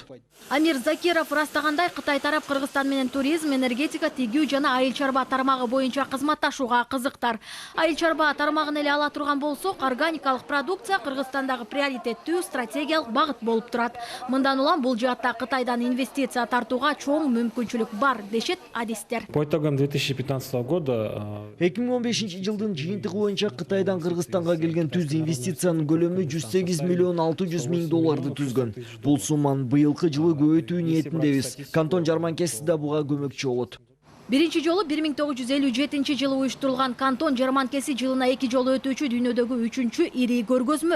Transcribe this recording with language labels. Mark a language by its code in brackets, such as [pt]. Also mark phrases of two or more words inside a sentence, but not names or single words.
[ky] Амир Закиров растагандай, Кытай тарап Кыргызстан менен туризм, энергетика, тигүү жана айыл чарба тармагы боюнча кызматташууга кызыктар. Айыл чарба тармагын эле ала турган болсок, органикалык продукция Кыргызстандагы приоритеттүү стратегиялык багыт болуп турат. Мындан улам бул жаатта Кытайдан инвестиция тартууга чоң мүмкүнчүлүк бар, дешет адистер. [ru] По итогам 2015 года [ky] 2015 жылдын жыйынтыгы боюнча Кытайдан Кыргызстанга келген түз инвестициянын көлөмү 108 миллион 600 миң долларды түзгөн. Бул сумманы быйылкы жылы көбөйтүү ниетиндебиз. Кантон жарманкеси да буга көмөкчү болот. Биринчи жолу 1957 жылы уюштурулган кантон жарманкеси жылына 2 жолу өтүүчү дүйнөдөгү 3-чү ири көргөзмө.